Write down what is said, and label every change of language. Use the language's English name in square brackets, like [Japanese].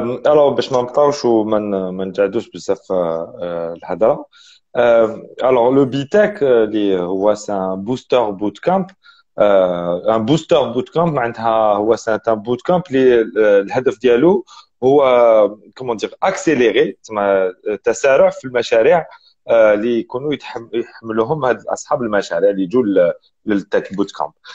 [French] Alors [Arabic] باش ما نبقاوش وما نجعدوش بزاف الهضره. [French] Alors le BTEC [Arabic] اللي هو [French] c'est un booster bootcamp. un booster bootcamp [Arabic] معناتها هو [French] c'est un bootcamp [Arabic] اللي الهدف ديالو هو [French] comment dire accélérer [Arabic] تسمى تسارع في المشاريع اللي يكونوا يحملوهم هاد اصحاب المشاريع اللي يجوا للتك بوت كامب.